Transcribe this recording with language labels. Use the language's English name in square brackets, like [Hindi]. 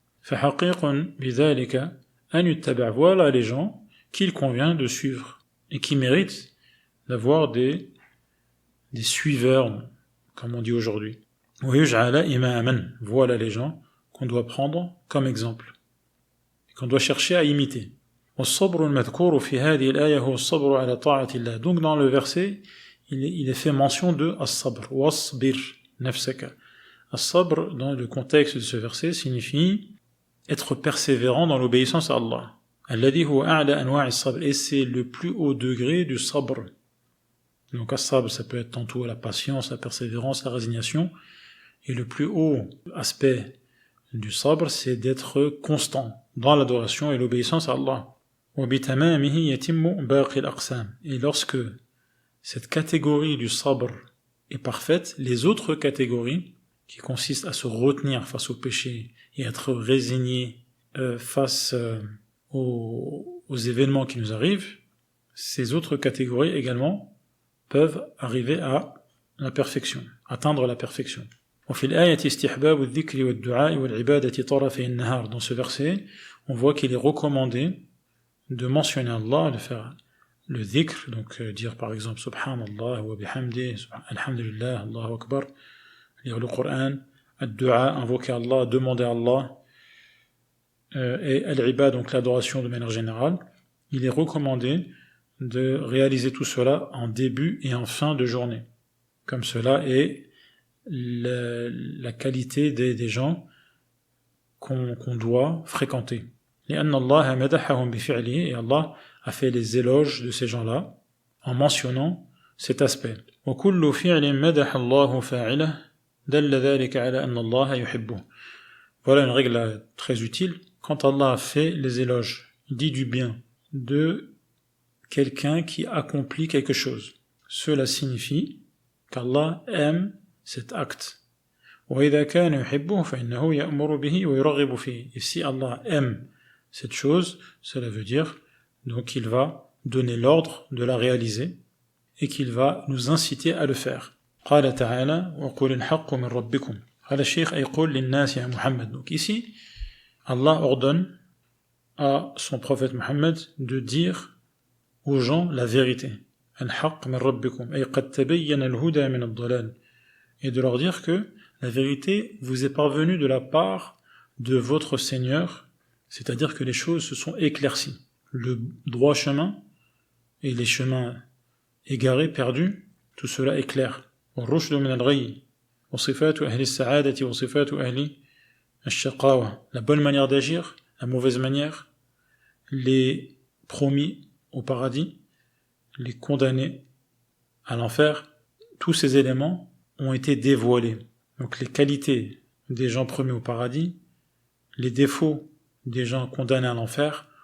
[Arabic] فحقيق بذلك أن يتبع, [French] voilà les gens qu'il convient de suivre et qui méritent d'avoir des suiveurs, comme on dit aujourd'hui. [Arabic] ويجعل إماما, [French] voilà les gens qu'on doit prendre comme exemple, qu'on doit chercher à imiter. [Arabic] والصبر المذكور في هذه الآية هو الصبر على طاعة الله. [French] Donc dans le verset, il est fait mention de as-sabr, [Arabic] wasbir nafsaka. [French] As-sabr, dans le contexte de ce verset, signifie être persévérant dans l'obéissance à Allah. [Arabic] الذي هو أعلى أنواع الصبر, [French] et c'est le plus haut degré du sabr. Donc as-sabr, ça peut être tantôt la patience, la persévérance, la résignation, et le plus haut aspect du sabr, c'est d'être constant dans l'adoration et l'obéissance à Allah. [Arabic] وبتمامه يتم باقي الأقسام. [French] Et lorsque cette catégorie du sabr est parfaite, les autres catégories, qui consistent à se retenir face au péché et à être résigné face aux événements qui nous arrivent, ces autres catégories également peuvent arriver à la perfection, atteindre la perfection. [Arabic] وفي الآية استحباب الذكر والدعاء والعبادة طرفي النهار. [French] Dans ce verset, on voit qu'il est recommandé de mentionner Allah, de faire le dhikr, donc dire par exemple Subhanallah wa bihamdi, Alhamdulillah, Allahu Akbar, lire le Coran, ad-du'a, invoquer Allah, demander à Allah, et al-ibad, donc l'adoration de manière générale. Il est recommandé de réaliser tout cela en début et en fin de journée. Comme cela est la qualité des gens qu'on doit fréquenter. [Arabic] لأن الله مدحهم بفعله, [French] et Allah a fait les éloges de ces gens-là en mentionnant cet aspect. [Arabic] وكل فعل مدح الله فاعله دل ذلك على أن الله يحبه. [French] Voilà une règle très utile. Quand Allah a fait les éloges, il dit du bien de quelqu'un qui accomplit quelque chose, cela signifie qu'Allah aime cet acte. [Arabic] وإذا كان يحبه فإنه يأمر به ويرغب فيه. [French] Et si Allah aime cette chose, cela veut dire donc qu'il va donner l'ordre de la réaliser et qu'il va nous inciter à le faire. [Arabic] قال تعالى وقل الحق من ربكم. قال الشيخ أي قل للناس يا محمد. [French] Donc ici, Allah ordonne à son prophète Mohammed de dire aux gens la vérité. [Arabic] الحق من ربكم أي قد تبين الهدى من الضلال. [French] Et de leur dire que la vérité vous est parvenue de la part de votre Seigneur, c'est-à-dire que les choses se sont éclaircies. Le droit chemin et les chemins égarés, perdus, tout cela est clair. [Arabic] والرشد من الغي وصفات أهل السعادة وصفات أهل الشقاوة. [French] La bonne manière d'agir, la mauvaise manière, les promis au paradis, les condamnés à l'enfer, tous ces éléments ont été dévoilés. Donc les qualités des gens promis au paradis, les défauts des gens condamnés à l'enfer